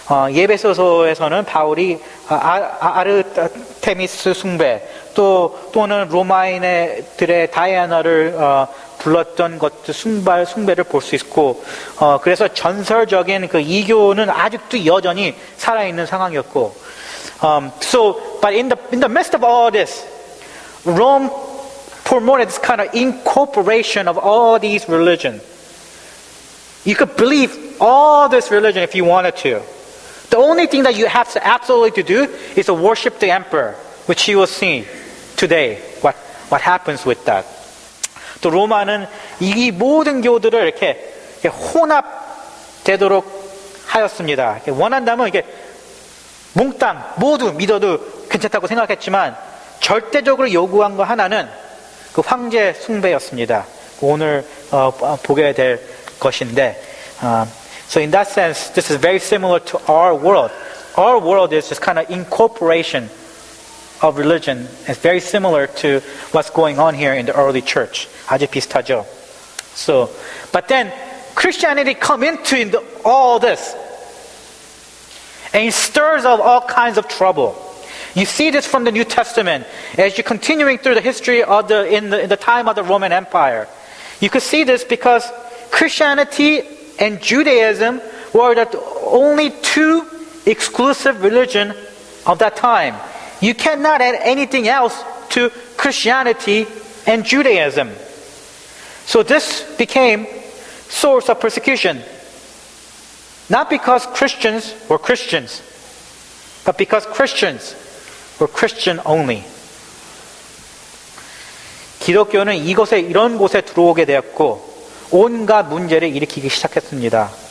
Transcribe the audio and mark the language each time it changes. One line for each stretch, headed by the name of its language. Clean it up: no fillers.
Korean: 예배소서에서는 바울이 아르테미스 숭배 또는 로마인들의 다이아나를 불렀던 것도 숭배를 볼 수 있고 그래서 전설적인 그 이교는 아직도 여전히 살아있는 상황이었고
English: but in the midst of all this Rome promoted this kind of incorporation of all these religions. You could believe all this religion if you wanted to. The only thing that you have to absolutely to do is to worship the emperor, which you will see today. What happens with that?
Korean: 또 로마는 이 모든 교들을 이렇게 혼합되도록 하였습니다. 원한다면 이게 몽땅 모두 믿어도 괜찮다고 생각했지만 절대적으로 요구한 거 하나는 그 황제 숭배였습니다. 오늘 보게 될 것인데,
English: so in that sense, this is very similar to our world. Our world is just kind of incorporation of religion. It's very similar to what's going on here in the early church.
Korean: 아주 비슷하죠.
English: So, but then Christianity come into all this, and it stirs up all kinds of trouble. You see this from the New Testament as you're continuing through the history of in the time of the Roman Empire. You could see this because Christianity and Judaism were the only two exclusive religions of that time. You cannot add anything else to Christianity and Judaism. So this became source of persecution. Not because Christians were Christians, but because Christians were Christian only.
Korean: 기독교는 이런 곳에 들어오게 되었고 온갖 문제를 일으키기 시작했습니다.